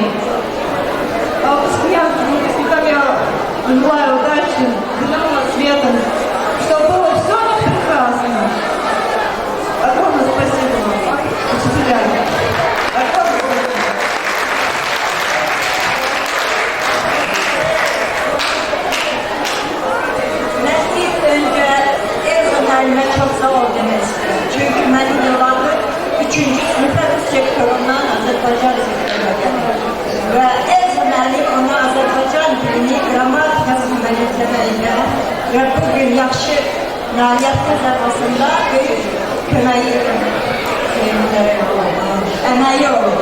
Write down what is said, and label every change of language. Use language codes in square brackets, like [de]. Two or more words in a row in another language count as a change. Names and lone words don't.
[ru] А выпускникам я желаю удачи, зеленого света, чтобы было все прекрасно. Огромное спасибо вам, учителя. Огромное спасибо. [az] İlk önce ev müəllimə çox sağ ol demək istəyirəm. Çünki mənim yollarım 3-cü sınıfda sektorundan Azərbaycan sektorundan və ev müəllim ona Azərbaycan dilini, qrammatikasını belirtməyində və bugün yaxşı nailiyyət qazanmasında böyük köməyi əməyi olur.